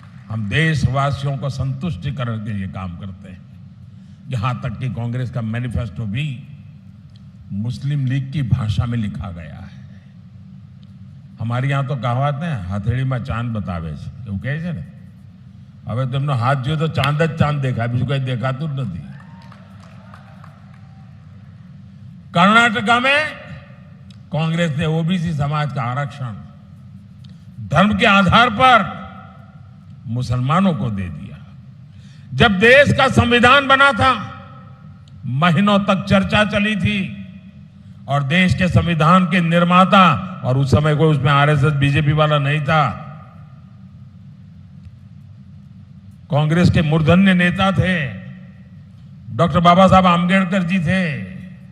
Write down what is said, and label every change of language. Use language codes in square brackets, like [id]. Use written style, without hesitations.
[hi] हम देशवासियों को संतुष्टिकरण के लिए काम करते हैं। यहां तक कि कांग्रेस का मैनिफेस्टो भी मुस्लिम लीग की भाषा में लिखा गया है। हमारे यहां तो कहावत है, हथेली में चांद बतावे [gu] એવું કહે છે ને। હવે તેમનો હાથ જોયો તો ચાંદ જ ચાંદ દેખાય, બીજું કઈ દેખાતું જ નથી। [hi] कर्नाटका में कांग्रेस ने ओबीसी समाज का आरक्षण धर्म के आधार पर मुसलमानों को दे दिया। जब देश का संविधान बना था, महीनों तक चर्चा चली थी और देश के संविधान के निर्माता, और उस समय कोई उसमें आरएसएस बीजेपी वाला नहीं था, कांग्रेस के मूर्धन्य नेता थे, डॉक्टर बाबा साहब आंबेडकर जी थे।